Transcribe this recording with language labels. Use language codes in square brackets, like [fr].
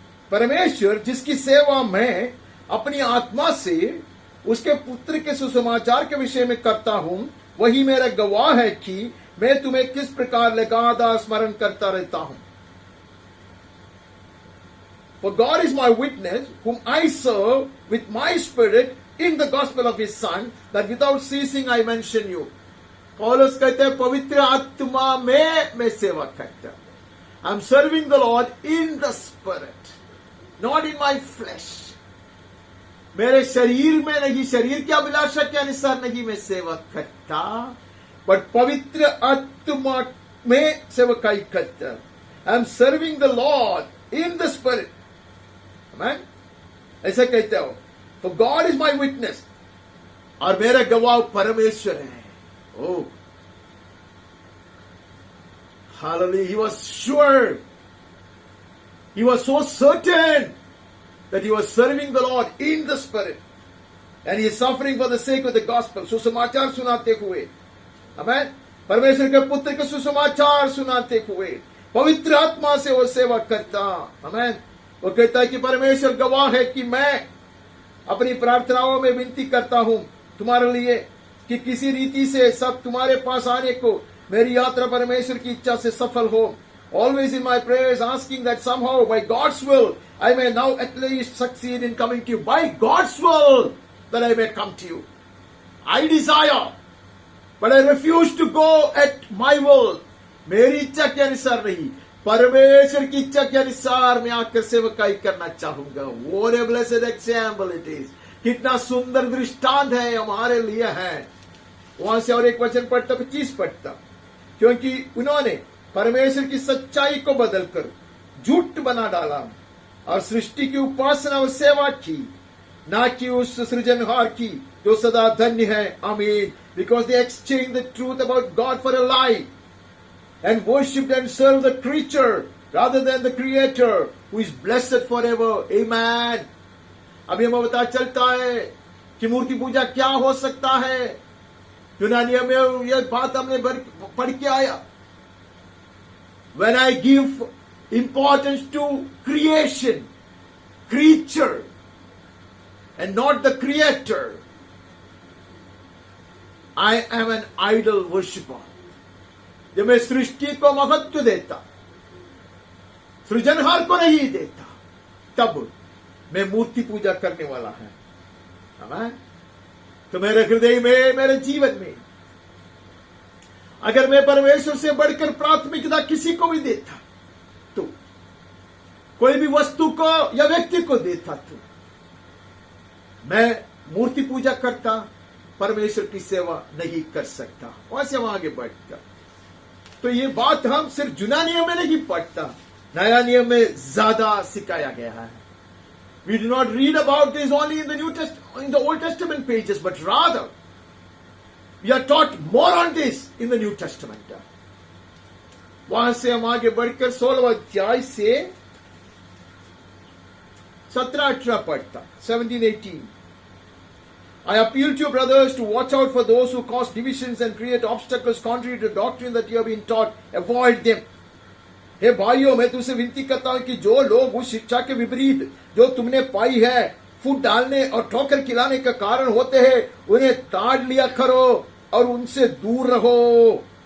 [hi] परमेश्वर जिसकी सेवा मैं अपनी आत्मा से उसके पुत्र के सुसमाचार के विषय में करता हूं वही मेरा गवाह है कि मैं तुम्हें किस प्रकार लगातार स्मरण करता रहता हूं. [en] For God is my witness, whom I serve with my spirit in the gospel of his son, that without ceasing I mention you. [hi] पौलुस कहते हैं पवित्र आत्मा में मैं सेवा करता. [en] I'm serving the Lord in the spirit, not in my flesh. [hi] मेरे शरीर में नहीं, शरीर की अभिलाषा के अनुसार नहीं मैं सेवा करता, but पवित्र आत्मा में सेवकाई करता. [en] I'm serving the Lord in the spirit. Amen? [hi] ऐसा कहते हो. [en] For God is my witness. [hi] और मेरा गवाह परमेश्वर है. Oh. [en] Hallelujah. He was sure. He was so certain that he was serving the Lord in the Spirit. And he is suffering for the sake of the gospel. [hi] सुसमाचार सुनाते हुए. Amen. परमेश्वर के पुत्र के सुसमाचार सुनाते हुए पवित्र आत्मा से वो सेवा करता. [en] Amen. [hi] वो कहता है कि परमेश्वर गवाह है कि मैं अपनी प्रार्थनाओं में विनती करता हूं तुम्हारे लिए कि किसी रीति से सब तुम्हारे पास आने को मेरी यात्रा परमेश्वर की इच्छा से सफल हो. [en] Always in my prayers asking that somehow by God's will I may now at least succeed in coming to you. By God's will that I may come to you. I desire, but I refuse to go at my will. [hi] मेरी इच्छा के अनुसार नहीं, परमेश्वर की इच्छा के अनुसार मैं आकर सेवकाई करना चाहूंगा. [en] What a blessed example it is. [hi] कितना सुंदर दृष्टांत है हमारे लिए है. वहां से और एक वचन पढ़ता, 25 पढ़ता. क्योंकि उन्होंने परमेश्वर की सच्चाई को बदलकर झूठ बना डाला और सृष्टि की उपासना और सेवा की, ना कि उस सृजनहार की जो सदा धन्य है. आमीन. [en] Because they exchanged the truth about God for a lie and worshipped and served the creature rather than the creator who is blessed forever. Amen. [hi] अभी हमें पता चलता है कि मूर्ति पूजा क्या हो सकता है। यूनानियों में यह बात हमने पढ़ के आया। [en] When I give importance to creation, creature, and not the creator, I am an idol worshipper. [hi] जब मैं सृष्टि को महत्व देता, सृजनहार को नहीं देता, तब मैं मूर्ति पूजा करने वाला है। आमीन। तो मेरे हृदय में, मेरे जीवन में अगर मैं परमेश्वर से बढ़कर प्राथमिकता किसी को भी देता, तो कोई भी वस्तु को या व्यक्ति को देता, तो मैं मूर्ति पूजा करता, परमेश्वर की सेवा नहीं कर सकता। वहां से हम आगे बढ़ता। तो ये बात हम सिर्फ जुना नियम में नहीं पढ़ता, नया नियम में ज्यादा सिखाया गया है। [en] We do not read about this only in the Old Testament pages, but rather we are taught more on this in the New Testament. [hi] वहां से हम आगे बढ़कर 16वां अध्याय से 17-18 पढ़ता, 17-18. [en] I appeal to you, brothers, to watch out for those who cause divisions and create obstacles contrary to the doctrine that you have been taught. Avoid them. [hi] हे भाइयों, मैं तुमसे विनती करता हूं कि जो लोग उस शिक्षा के विपरीत जो तुमने पाई है फूट डालने और ठोकर खिलाने का कारण होते हैं, उन्हें ताड़ लिया करो और उनसे दूर रहो।